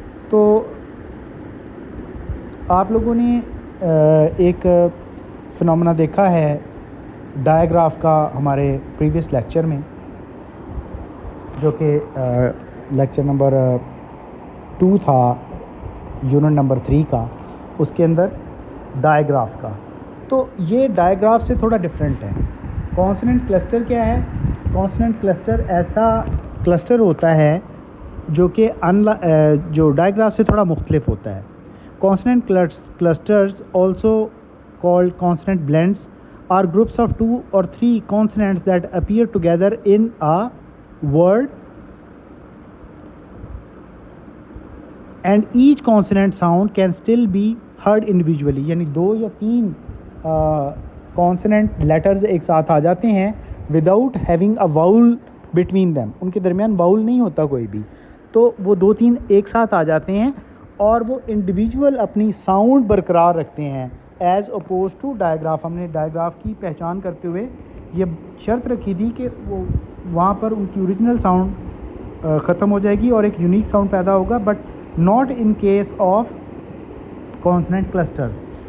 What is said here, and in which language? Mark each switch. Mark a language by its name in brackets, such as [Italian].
[Urdu] تو آپ لوگوں نے ایک فنومنا دیکھا ہے ڈائیگراف کا ہمارے پریویس لیکچر میں, جو کہ لیکچر نمبر 2 تھا یونٹ نمبر 3 کا, اس کے اندر ڈائیگراف کا. تو یہ ڈائیگراف سے تھوڑا ڈفرینٹ ہے. کانسوننٹ کلسٹر کیا ہے؟ کانسوننٹ کلسٹر ایسا کلسٹر ہوتا ہے جو کہ جو ڈائیگراف سے تھوڑا مختلف ہوتا ہے. [English] Consonant clusters also called consonant blends are groups of 2 or 3 consonants that appear together in a word and each consonant sound can still be heard individually. [Urdu] یعنی 2 یا 3 consonant letters ایک ساتھ آ جاتے ہیں [English] without having a vowel between them. [Urdu] ان کے درمیان vowel نہیں ہوتا کوئی بھی, تو وہ 2-3 ایک ساتھ آ جاتے ہیں اور وہ انڈیویجول اپنی ساؤنڈ برقرار رکھتے ہیں [English] As opposed to digraph. [Urdu] ہم نے ڈائیگراف کی پہچان کرتے ہوئے یہ شرط رکھی تھی کہ وہ وہاں پر ان کی اوریجنل ساؤنڈ ختم ہو جائے گی اور ایک یونیک ساؤنڈ پیدا ہوگا, [English] But not in case of consonant clusters.